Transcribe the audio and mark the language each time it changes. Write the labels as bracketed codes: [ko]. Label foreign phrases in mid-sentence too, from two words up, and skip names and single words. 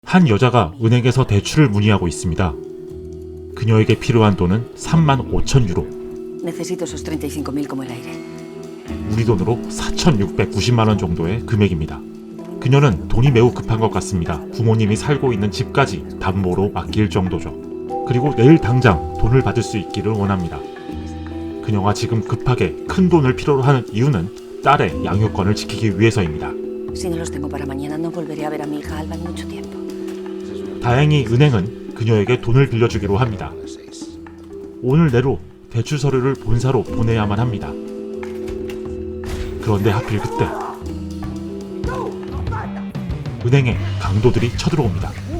[ko] 한 여자가 은행에서 대출을 문의하고 있습니다. 그녀에게 필요한 돈은 35,000 유로, [es] Necesito esos 35.000 como el aire. [ko] 우리 돈으로 4,690만 원 정도의 금액입니다. 그녀는 돈이 매우 급한 것 같습니다. 부모님이 살고 있는 집까지 담보로 맡길 정도죠. 그리고 내일 당장 돈을 받을 수 있기를 원합니다. 그녀가 지금 급하게 큰 돈을 필요로 하는 이유는 딸의 양육권을 지키기 위해서입니다. [es] Si no los tengo para mañana, no volveré a ver a mi hija Alba en mucho tiempo. [ko] 다행히 은행은 그녀에게 돈을 빌려주기로 합니다. 오늘 내로 대출 서류를 본사로 보내야만 합니다. 그런데 하필 그때 은행에 강도들이 쳐들어옵니다.